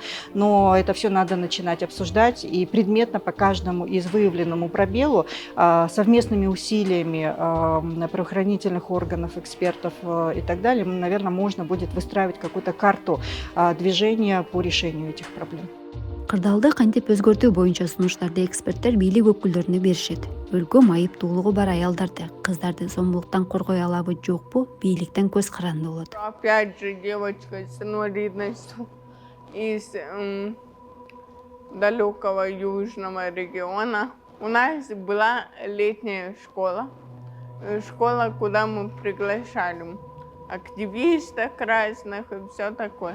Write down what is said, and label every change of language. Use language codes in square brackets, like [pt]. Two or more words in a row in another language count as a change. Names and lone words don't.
[ru] Но это все надо начинать обсуждать и предметно по каждому из выявленному пробелу совместными усилиями правоохранительных органов, экспертов и так далее, наверное, можно будет выстраивать какую-то карту движения по решению этих проблем. [ky] Кырдаалды кантип өзгөртүү боюнча сунуштарды эксперттер бийлик өкүлдөрүнө беришет. Өлкө майыптуулугу бар аялдарды, кыздарды зомбулуктан коргой алабы жокпу, бийликтен көз каранды болот. [ru] Опять же, девочка с инвалидностью из далекого южного региона. У нас была летняя школа, куда мы приглашали активистов разных и все такое.